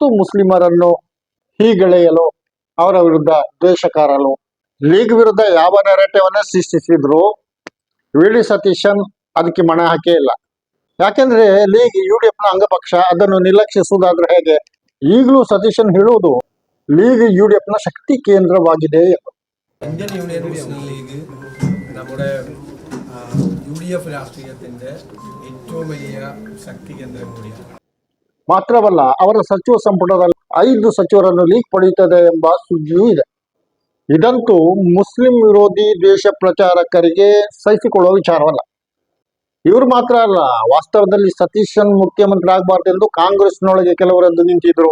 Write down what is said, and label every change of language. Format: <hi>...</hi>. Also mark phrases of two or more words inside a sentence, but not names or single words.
<kn>ಮುಸ್ಲಿಮರನ್ನು ಹೀಗೆಳೆಯಲು, ಅವರ ವಿರುದ್ಧ ದ್ವೇಷಕಾರಲು. ಲೀಗ್ ವಿರುದ್ಧ ಯಾವ ನೆರೆಟಿವನ್ನ ಸೃಷ್ಟಿಸಿದ್ರು ವಿ.ಡಿ. ಸತೀಶನ್ ಅದಕ್ಕೆ ಮಣೆ ಹಾಕೇ ಇಲ್ಲ. ಯಾಕೆಂದ್ರೆ ಲೀಗ್ UDF ನ ಅಂಗಪಕ್ಷ, ಅದನ್ನು ನಿರ್ಲಕ್ಷಿಸುವುದಾದ್ರೆ ಹೇಗೆ? ಈಗಲೂ ಸತೀಶನ್ ಹೇಳುವುದು ലീഗ് UDF ನ</kn> <ml>ശക്തി കേന്ദ്രವಾಗಿದೆ. ഇന്ത്യൻ യൂണിയൻ മുസ്ലിം ലീഗ് നമ്മുടെ UDF രാഷ്ട്രീയത്തിന്റെ ഏറ്റവും വലിയ ശക്തി കേന്ദ്രം കൂടിയാണ്.</ml> <kn>ಮಾತ್ರವಲ್ಲ, ಅವರ ಸಚಿವ ಸಂಪುಟದಲ್ಲಿ 5 ಸಚಿವರನ್ನು ಲೀಗ್ ಪಡೆಯುತ್ತದೆ ಎಂಬ ಸುದ್ದಿಯೂ ಇದೆ. ಇದಂತೂ ಮುಸ್ಲಿಂ ವಿರೋಧಿ ದೇಶ ಪ್ರಚಾರಕರಿಗೆ ಸಹಿಸಿಕೊಳ್ಳುವ ವಿಚಾರವಲ್ಲ. ಇವರು ಮಾತ್ರ ಅಲ್ಲ, ವಾಸ್ತವದಲ್ಲಿ ಸತೀಶನ್ ಮುಖ್ಯಮಂತ್ರಿ ಆಗಬಾರ್ದೆಂದು ಕಾಂಗ್ರೆಸ್ನೊಳಗೆ ಕೆಲವರೆದ್ದು ನಿಂತಿದ್ರು.</kn>